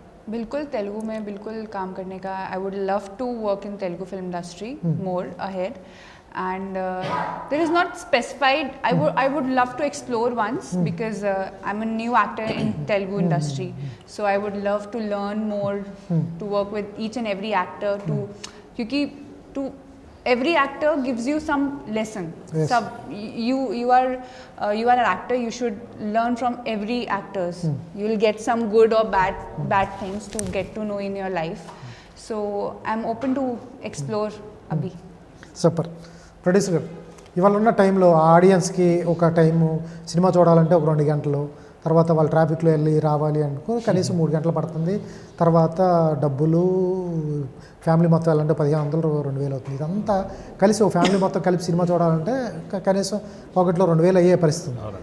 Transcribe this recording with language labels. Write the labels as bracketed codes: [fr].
[hi] बिल्कुल तेलुगु में बिल्कुल काम करने का. [en] I would love to work in Telugu film industry more ahead. And there is not specified. I would love to explore once because I'm a new actor in Telugu industry. So I would love to learn more, to work with each and every actor. To every actor gives you some lesson. Yes. You are an actor. You should learn from every actors. You will get some good or bad things to get to know in your life. So I'm open to explore Abhi. Super. [te] Producer గారు, ఇవాళ ఉన్న టైంలో ఆడియన్స్కి ఒక time cinema చూడాలంటే ఒక 2 గంటలు, తర్వాత వాళ్ళు ట్రాఫిక్లో వెళ్ళి రావాలి అనుకో కనీసం 3 గంటలు పడుతుంది. తర్వాత డబ్బులు, ఫ్యామిలీ మొత్తం వెళ్ళాలంటే 1500 2000 అవుతుంది. ఇదంతా కలిసి ఒక ఫ్యామిలీ మొత్తం కలిపి సినిమా చూడాలంటే కనీసం ఒకటిలో 2000 అయ్యే పరిస్థితి.